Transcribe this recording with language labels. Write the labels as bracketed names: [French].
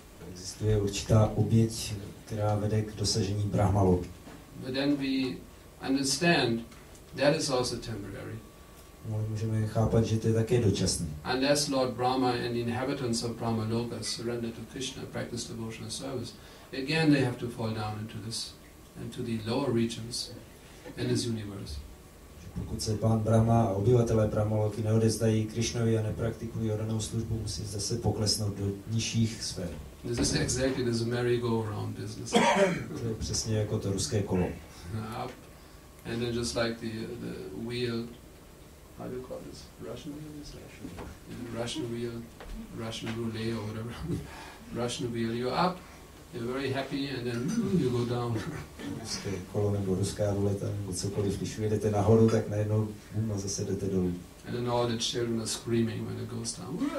[Czech] Existuje určitá oběť, která vede k dosažení Brahmaloky. [English] But then we understand that is also temporary. [Czech] Můžeme chápat, že to je také dočasné. [English] Unless Lord Brahma and the inhabitants of Brahma Loka surrender to Krishna, practice devotional service, again they have to fall down into the lower regions in this universe. [Czech] Pokud se pán Brahma a obyvatelé Brahmaloky neodezdají Krishnovi a nepraktikují oddanou službu, musí zase poklesnout do nižších sfér. [English] This is exactly this merry-go-round business. [Czech] To je přesně jako to ruské kolo. [English] Up, and then just like the wheel, how do you call this? Russian wheel? Russian wheel, Russian roulette or whatever. Russian wheel, you're up, you're very happy, and then you go down. [Czech] Ruské kolo nebo ruská ruleta nebo cokoliv, když vyjedete nahoru, tak najednou a zase jdete dolů. [English] And then all the children are screaming when it goes down.